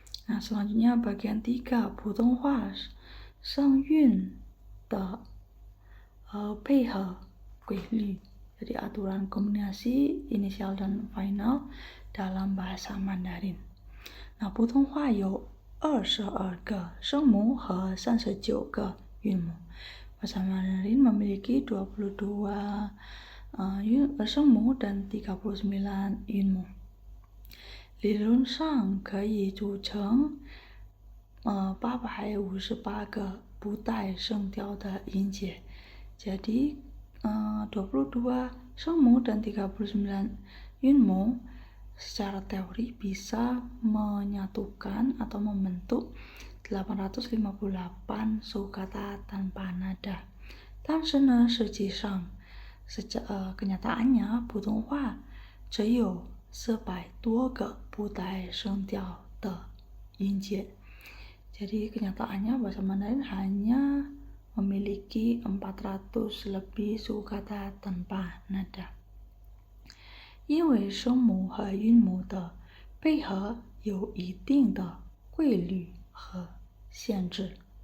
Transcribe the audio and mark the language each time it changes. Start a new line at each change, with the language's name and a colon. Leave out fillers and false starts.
Indonesian: Nah, selanjutnya bagian 3,
Chinese: 普通话声韵的配合规律.
Indonesian: Jadi aturan kombinasi inisial dan final dalam bahasa Mandarin.
Chinese: Nah, 普通话有22个声母和39个韵母.
Indonesian: Bahasa Mandarin memiliki 22 声母dan 39 韵母.
Chinese: 理论上可以组成858个不带声调的音节.
Indonesian: Jadi 22 声母dan 39 yunmu secara teori bisa menyatukan atau membentuk 858 sukata tanpa nada.
Chinese: 但是呢，实际上
Indonesian: kenyataannya
Chinese: 普通话只有400多个不带声调的音节.
Indonesian: Jadi kenyataannya bahasa Mandarin hanya memiliki 400 lebih sukata tanpa nada.
Chinese: 因为声母和韵母的配合有一定的规律和限制.